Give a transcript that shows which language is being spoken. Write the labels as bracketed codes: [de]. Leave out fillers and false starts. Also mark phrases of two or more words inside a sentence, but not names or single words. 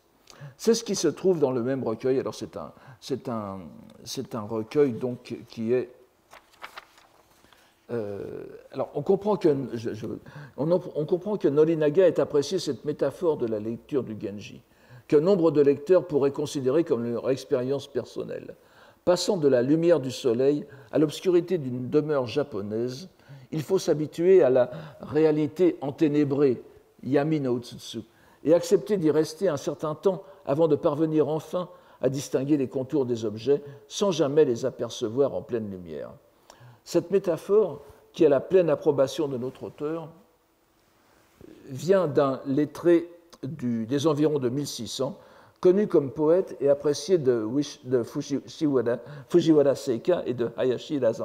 [fr] C'est ce qui se trouve dans le même recueil. Alors c'est un recueil donc qui est alors, on comprend que Norinaga ait apprécié cette métaphore de la lecture du Genji, que nombre de lecteurs pourraient considérer comme leur expérience personnelle. Passant de la lumière du soleil à l'obscurité d'une demeure japonaise, il faut s'habituer à la réalité enténébrée, [ja] 闇の現, [fr] et accepter d'y rester un certain temps avant de parvenir enfin à distinguer les contours des objets sans jamais les apercevoir en pleine lumière. Cette métaphore, qui a la pleine approbation de notre auteur, vient d'un lettré des environs de 1600, connu comme poète et apprécié de Fujiwara Seika et de Hayashi Razan.